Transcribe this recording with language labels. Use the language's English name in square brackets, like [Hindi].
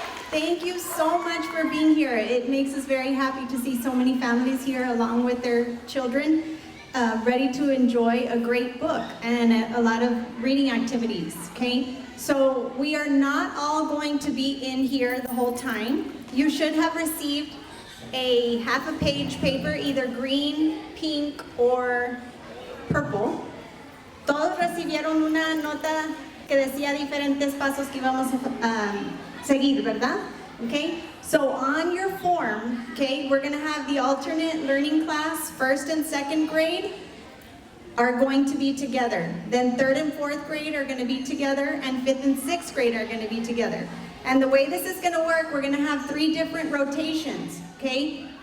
[English] Thank you so much for being here. It makes us very happy to see so many families here along with their children, ready to enjoy a great book and a lot of reading activities, okay? So we are not all going to be in here the whole time. You should have received a half-a-page paper, either green, pink, or purple. [Spanish] Todos recibieron una nota que decía diferentes pasos que íbamos a seguir, ¿verdad? [English] Okay, so on your form, okay, we're going to have the alternate learning class, 1st and 2nd grade are going to be together. Then 3rd and 4th grade are going to be together, and 5th and 6th grade are going to be together. And the way this is going to work, we're going to have 3 different rotations, okay?